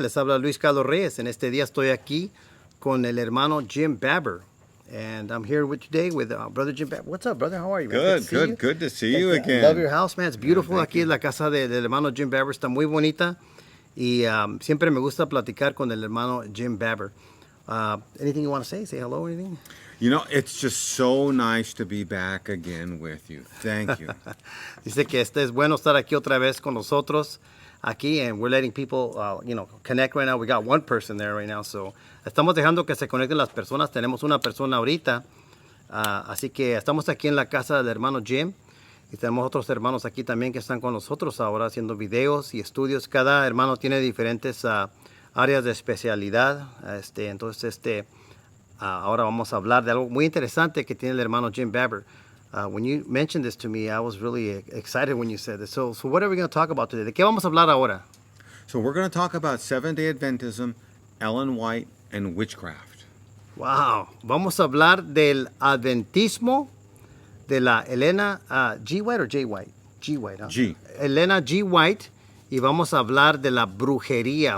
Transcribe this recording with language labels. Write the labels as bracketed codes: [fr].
[es] Les habla Luis Carlos Reyes. En este día estoy aquí con el hermano Jim Babber. [en] And I'm here today with Brother Jim Babber. What's up, brother? How are you, man? Good to see you again. I love your house, man. It's beautiful. Thank [es] Aquí [en] you. [es] es la casa del hermano Jim Babber. Está muy bonita. Y siempre me gusta platicar con el hermano Jim Babber. [en] Anything you want to say? Say hello or anything? You know, it's just so nice to be back again with you. Thank you. [es] Dice que es bueno estar aquí otra vez con nosotros. Aquí, [en] and we're letting people, connect right now. We got one person there right now, so [es] estamos dejando que se conecten las personas. Tenemos una persona ahorita, así que estamos aquí en la casa del hermano Jim y tenemos otros hermanos aquí también que están con nosotros ahora haciendo videos y estudios. Cada hermano tiene diferentes áreas de especialidad. Entonces, ahora vamos a hablar de algo muy interesante que tiene el hermano Jim Babber. [en] When you mentioned this to me, I was really excited when you said this. So what are we going to talk about today? [es] ¿De qué vamos a hablar ahora? [en] So we're going to talk about Seventh-day Adventism, Ellen White, and witchcraft. Wow. [es] Vamos a hablar del Adventismo de la Elena G. White o J. White? G. White, ¿no? G. Elena G. White. Y vamos a hablar de la brujería.